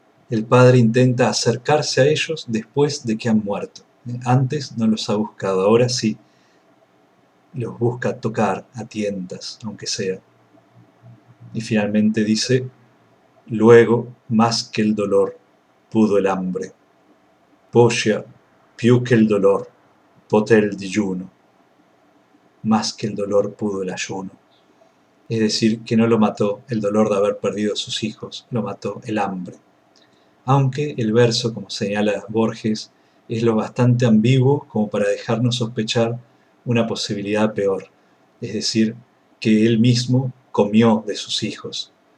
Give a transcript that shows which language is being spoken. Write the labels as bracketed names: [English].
[Spanish] El padre intenta acercarse a ellos después de que han muerto. Antes no los ha buscado, ahora sí los busca tocar a tientas, aunque sea. Y finalmente dice: luego, más que el dolor, pudo el hambre. [Italian] Posia, più che il dolor, poté il digiuno. [Spanish] Más que el dolor pudo el ayuno. Es decir, que no lo mató el dolor de haber perdido a sus hijos, lo mató el hambre. Aunque el verso, como señala Borges, es lo bastante ambiguo como para dejarnos sospechar una posibilidad peor, es decir, que él mismo comió de sus hijos.